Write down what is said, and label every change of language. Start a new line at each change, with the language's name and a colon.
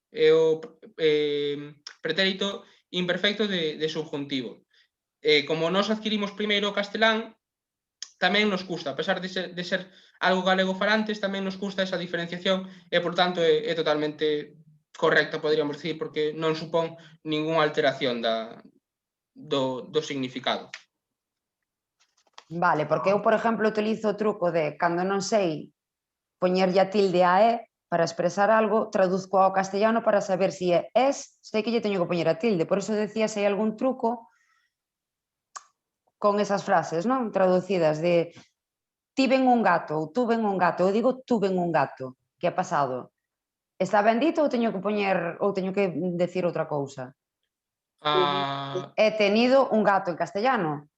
Galician: É o pretérito imperfecto de subjuntivo. Como nós adquirimos primeiro o castelán, tamén nos custa, a pesar de ser algo galego falantes, tamén nos custa esa diferenciación e, por tanto, é totalmente correcta, poderíamos decir, porque non supón ningunha alteración do significado. Vale, porque eu, por exemplo, utilizo o truco de cando non sei poñerlle a tilde a e para expresar algo, traduzco ao castellano para saber si é es, sei que lle teño que poñer a tilde. Por eso decía se hai algún truco con esas frases, non? Traducidas de tiven un gato ou tuven un gato. Eu digo tuven un gato.
Spanish: Que ha pasado?
Galician: Está ben dito ou teño que poñer ou teño que decir outra cousa?
Spanish: He tenido un gato en castellano.